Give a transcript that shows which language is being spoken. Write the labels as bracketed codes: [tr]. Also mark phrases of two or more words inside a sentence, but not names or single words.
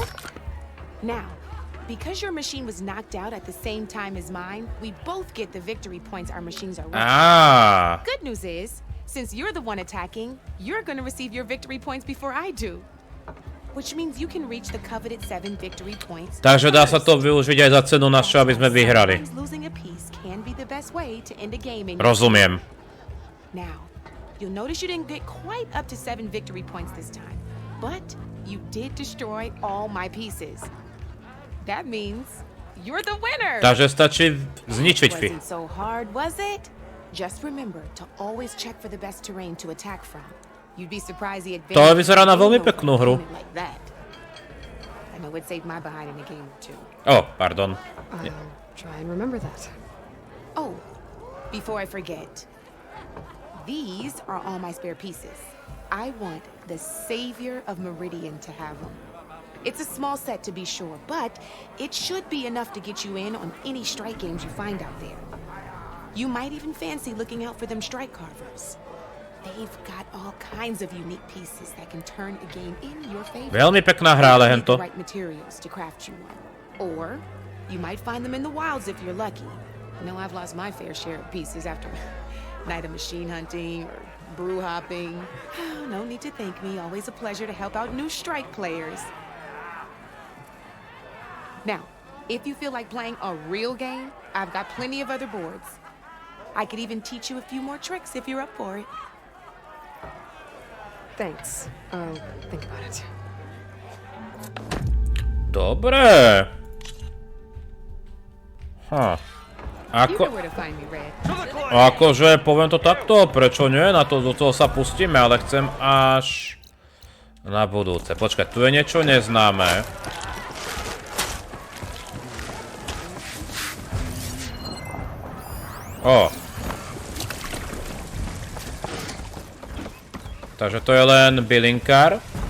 [en] Now, because your machine was knocked out at the same time as mine, we both get the victory points our machines are worth. Good news is, since you're the one attacking, you're gonna receive your victory points before I do. Which means you can reach the coveted 7 victory points. [sk] Takže dá sa to využiť aj za cenu našu, aby sme vyhrali. Rozumiem. [en] Now, you'll notice you didn't get quite up to 7 victory points this time, but you did destroy all my pieces. That means you're the winner. [sk] Takže stačí zničiť fi. [en] Wasn't so hard, was it? Just remember to always check for the best terrain to attack from. You'd be surprised the advantage. [sk] To vyzerá na veľmi peknú hru. [en] I know it saved my behind in a game or 2. Oh, pardon. I'll try and remember that. Oh, before I forget. These are all my spare pieces. I want the savior of Meridian to have them. It's a small set to be sure, but it should be enough to get you in on any strike games you find out there. You might even fancy looking out for them strike carvers. They've got all kinds of unique pieces that can turn a game in your favor. [sk] Veľmi pekná hra, ale hento. [en] Right materials to craft you one. Or you might find them in the wilds if you're lucky. I know I've lost my fair share of pieces after night of machine hunting or brew hopping. No need to thank me. Always a pleasure to help out new strike players. Now, if you feel like playing a real game, I've got plenty of other boards. I could even teach you a few more tricks if you're up for it. Thanks. I'll think about it. [sk] Dobre. Akože, poviem to takto, prečo nie? Na to, do toho sa pustíme, ale chcem až na budúce. Počkaj, tu je niečo neznáme. Takže to je len bylinkár.